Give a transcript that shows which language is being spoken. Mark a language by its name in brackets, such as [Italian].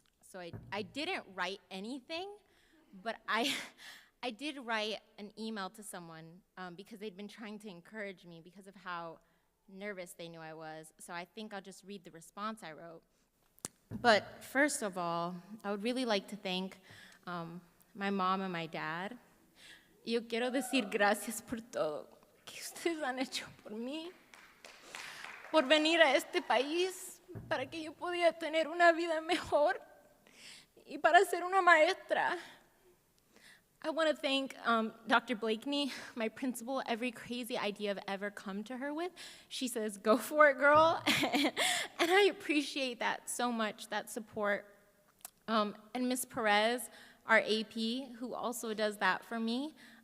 [English] So I didn't write anything, but I did write an email to someone because they'd been trying to encourage me because of how nervous they knew I was. So I think I'll just read the response I wrote. But first of all, I would really like to thank my mom and my dad. [Spanish] Yo quiero decir gracias por todo que ustedes han hecho por mí, por venir a este país para que yo pudiera tener una vida mejor y para ser una maestra. [English] I want to thank Dr. Blakeney, my principal. Every crazy idea I've ever come to her with, she says, go for it, girl. And I appreciate that so much, that support. And Ms. Perez, our AP, who also does that for me.